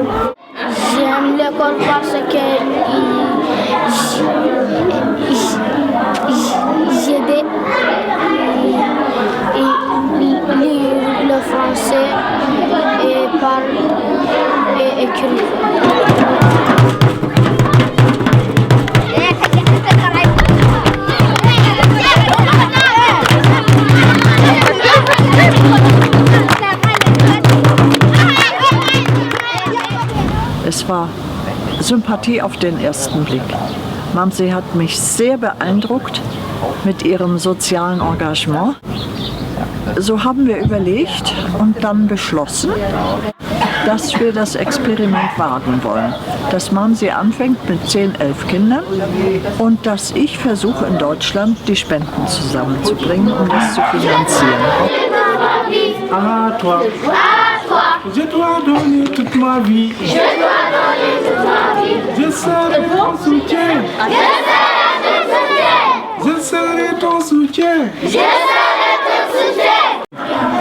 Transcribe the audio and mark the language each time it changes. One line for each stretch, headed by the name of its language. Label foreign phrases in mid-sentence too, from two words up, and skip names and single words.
French: J'aime l'école parce que j'ai lire le français et parler et écrire.
German: Es war Sympathie auf den ersten Blick. Mamsi hat mich sehr beeindruckt mit ihrem sozialen Engagement. So haben wir überlegt und dann beschlossen, dass wir das Experiment wagen wollen. Dass Mamsi anfängt mit 10, 11 Kindern und dass ich versuche in Deutschland die Spenden zusammenzubringen, um das zu finanzieren.
French: À toi. Je dois donner toute ma vie. Je dois donner toute ma vie. Je serai ton soutien. Je serai ton soutien. Je serai ton soutien. Je serai ton soutien.